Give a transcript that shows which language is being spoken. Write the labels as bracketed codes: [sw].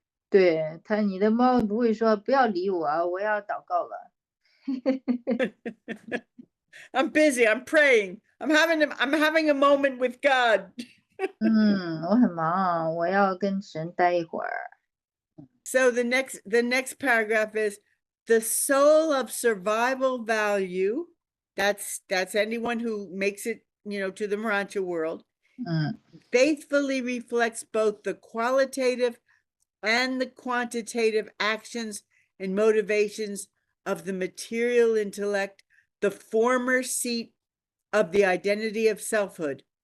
[zh] 对你的猫不会说不要理我，我要祷告了。 [en] I'm busy. I'm praying. I'm having a moment with God. [zh] 我很忙，我要跟神待一会儿。 [en] So the next paragraph is the soul of survival value. That's anyone who makes it, to the Urantia world. Faithfully reflects both the qualitative and the quantitative actions and motivations of the material intellect, the former seat of the identity of selfhood.